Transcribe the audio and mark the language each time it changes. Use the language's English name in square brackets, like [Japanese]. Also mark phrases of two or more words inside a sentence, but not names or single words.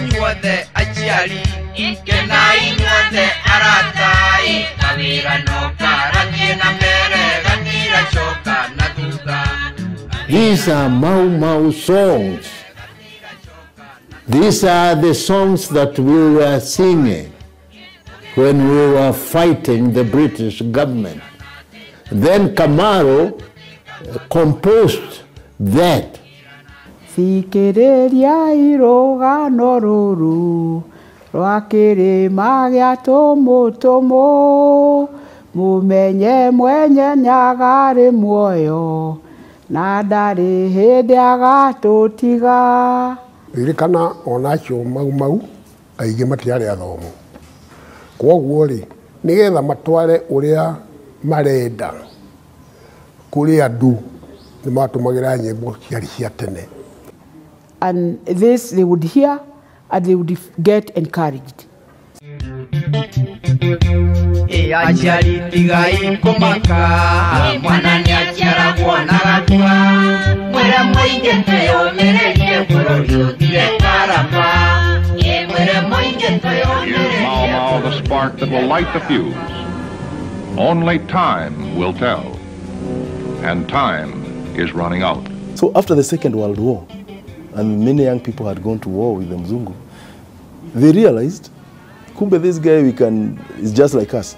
[Kikuyu] inyuothe aciari kenai inyuothe aratai kawira no karathie na mbere gatira coka na thutha. [English] These are Mau Mau songs. These are the songs that we were singing when we were fighting the British government. Then Kamaro composed that. [Kikuyu] Thikiriria irugano ruru rwa kirima gia tumutumu mumenye mwenye nyagari muoyo na ndari hindi agatutiga. Ririkana onacio Mau Mau aingĩ matiarĩ athomu, kwoguo rĩ nĩgetha matware ũrĩa marenda kũrĩ andũ nĩ matũmagĩra nyĩmbo ciarĩ cia tene. [English] And this they would hear and they would get encouraged. [Kikuyu] Aciari tigai kumaka mwana nĩ aciaragwo na gatua mwĩre mũingĩ twĩyũmĩrĩrie bũrũri ũthire karama mwĩre mũingĩ twĩyũmĩrĩrie. [English] Here's Mau Mau, the spark that will light the fuse. Only time will tell, and time is running out. So after the Second World War, and many young people had gone to war with the Mzungu, they realized, kumbe this guy is just like us.